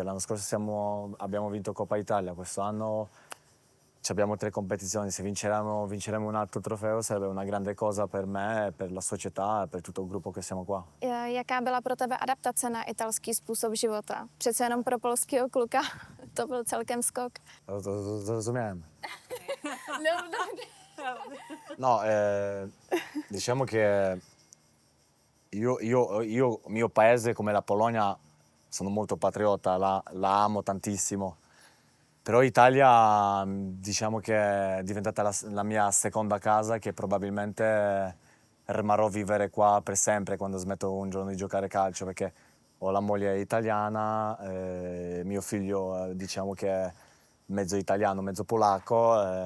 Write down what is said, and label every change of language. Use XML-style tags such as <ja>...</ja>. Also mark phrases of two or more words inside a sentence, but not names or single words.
<it>L'anno scorso abbiamo vinto Coppa Italia, quest'anno abbiamo 3 competizioni. Se vinceremo un altro trofeo sarebbe una grande cosa per me, per la società e per tutto il gruppo che siamo qua.</it> <cs>Jaká byla pro tebe adaptace na italský způsob života? Přece jenom pro polského kluka to byl celkem skok.</cs> <pl>Rozumiałem. No, No,</pl> <it>diciamo che mio paese come la Polonia, sono molto patriota, la amo tantissimo. Però Italia diciamo che è diventata la mia seconda casa, che probabilmente rimarrò a vivere qua per sempre quando smetto un giorno di giocare calcio, perché ho la moglie italiana, mio figlio diciamo che è mezzo italiano, mezzo polacco.</it>